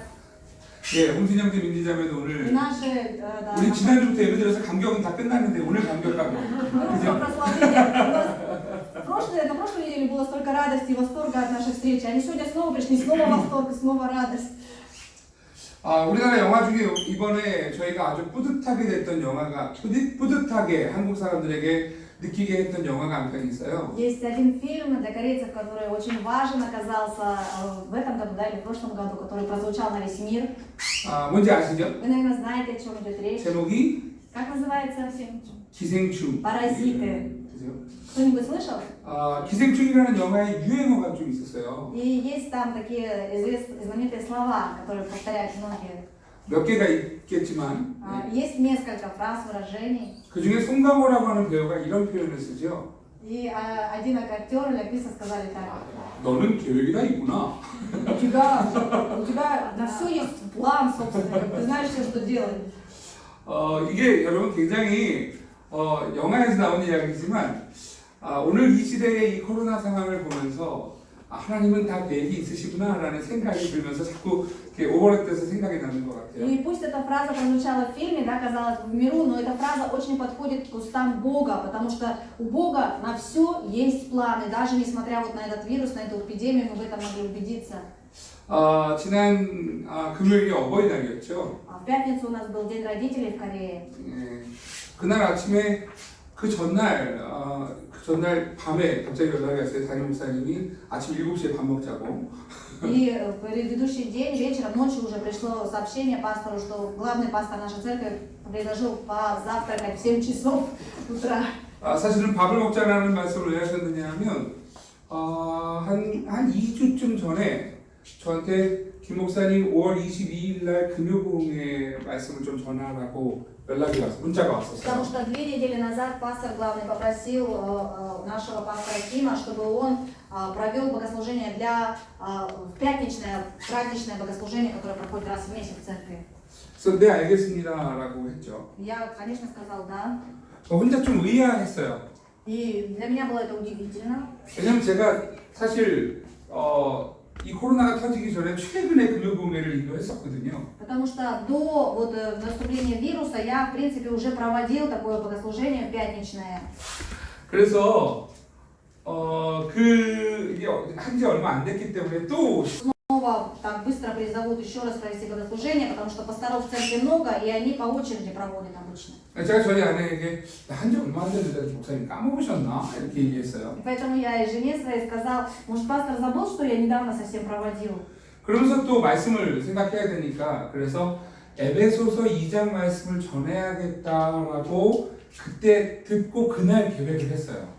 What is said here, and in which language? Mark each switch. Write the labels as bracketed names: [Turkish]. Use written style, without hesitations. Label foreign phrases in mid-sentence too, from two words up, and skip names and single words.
[Korean] 예, 홍진영 씨, 민지자매도 [Russian] И [Korean] 오늘 [Russian] наши, да, [Korean] 우리 [Russian] наши- [Korean] 지난주부터 예배 들어서 감격은 다 끝났는데 오늘 감격하고 [Russian] Ну, про прославление. У нас на прошлой неделе было столько радости и восторга от нашей встречи. Они сегодня снова пришли, снова восторг, и снова радость. [Korean] 우리나라 영화 중에 이번에 저희가 아주 뿌듯하게 됐던 영화가 뿌듯하게 한국 사람들에게 느끼게 했던 영화가 한 편 있어요. [Russian] Есть один фильм для корейцев, который очень важен оказался в этом году, да, или в прошлом году, который прозвучал на весь мир. [Korean] 뭔지 아시죠? [Russian] Вы, наверное, знаете, о чем идет речь. [Korean] 제목이 [Russian] Как называется фильм? [Korean] 기생충. [Russian] Паразиты. [Korean] 그죠? [Russian] Кто-нибудь слышал? [Korean] 기생충이라는 영화의 유행어가 좀 있었어요. [Russian] И есть там такие знаменитые слова, которые повторяют многие. [Korean] 몇 개가 있겠지만 [Russian] Есть несколько фраз, выражений. [Korean] 그 중에 송강호라고 하는 배우가 이런 표현을 쓰죠. [Russian] И один актер или актриса сказали так: [Korean] 너는 계획이 다 있구나. [Russian] у тебя на все есть план, собственно, ты знаешь все, что делать. [Korean] 이게 여러분 굉장히 영화에서 나온 이야기지만 오늘 이 시대의 이 코로나 상황을 보면서 하나님은 다 계획이 있으시구나라는 생각이 들면서 자꾸 이렇게 오버랩돼서 생각이 나는 것 같아요. [Russian] И пусть эта фраза прозвучала в фильме, да, казалось бы, в миру, но эта фраза очень подходит к устам Бога, потому что у Бога на все есть планы, даже несмотря вот на этот вирус, на эту эпидемию, мы в этом могли убедиться. [Korean] 지난 금요일이 어버이날이었죠. [Russian] В пятницу у нас был День родителей в Корее. [Korean] 예, 그날 아침에 그 전날 밤에 갑자기 연락이 왔어요. 담임 목사님이 아침 7시에 밥 먹자고. [Russian] И в предыдущий день, вечером, ночью уже пришло сообщение пастору, что главный пастор нашей церкви предложил позавтракать в 7 часов утра. [Korean] 사실은 밥을 먹자라는 말씀을 왜 하셨느냐 하면 한 2주쯤 전에 저한테 김 목사님 5월 22일 날 금요봉의 말씀을 좀 전하라고 연락이 왔어요. 문자가 왔었어요. [Russian] Потому что 2 недели назад пастор главный попросил нашего пастора Кима, чтобы он провел богослужение пятничное, праздничное богослужение, которое проходит раз в месяц в церкви. [Korean] 그래서 네 알겠습니다라고 했죠. [Russian] Я, конечно, сказал да. [Korean] 혼자 좀 의아했어요. [Russian] И для меня было это удивительно. [Korean] 왜냐면 제가 사실 이 코로나가 터지기 전에 최근에 금요봉회를 인도했었거든요. [Russian] Потому что до наступления вируса я, в принципе, уже проводил такое богослужение пятничное. [Korean] 그래서 이게 한지 얼마 안 됐기 때문에 또 [Russian] Снова так быстро призовут еще раз провести богослужение, потому что пасторов в церкви много, и они по очереди проводят обычно. [Korean] 제가 저희 아내에게 한지 얼마 안 됐는데 목사님 까먹으셨나? 이렇게 얘기했어요. [Russian] И поэтому я и жене своей сказал, может, пастор забыл, что я недавно совсем проводил. [Korean] 그러면서 또 말씀을 생각해야 되니까 그래서 에베소서 2장 말씀을 전해야겠다라고 그때 듣고 그날 계획을 했어요.